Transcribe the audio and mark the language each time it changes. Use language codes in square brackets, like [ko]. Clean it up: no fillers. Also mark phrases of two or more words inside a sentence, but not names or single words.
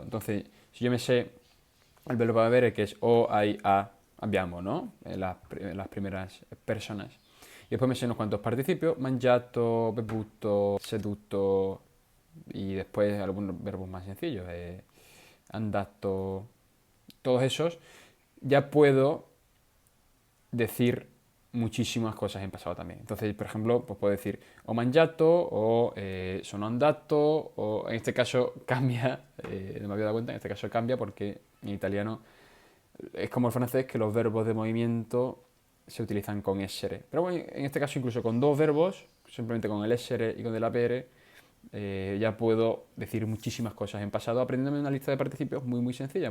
[es] Entonces, si yo me sé el verbo avere, que es [it] o, hay, a, abbiamo, [es] ¿no? En las primeras personas. Y después me sé unos cuantos participios: [it] mangiato, bevuto, seduto, [es] y después algunos verbos más sencillos, andato, todos esos. Ya puedo decir muchísimas cosas en pasado también. Entonces, por ejemplo, pues puedo decir [it] o mangiato o sono andato, [es] o en este caso cambia, no me había dado cuenta, en este caso cambia porque en italiano es como el francés, que los verbos de movimiento se utilizan con essere. Pero bueno, en este caso incluso con dos verbos, simplemente con el essere y con el apere, ya puedo decir muchísimas cosas en pasado aprendiéndome una lista de participios muy sencilla.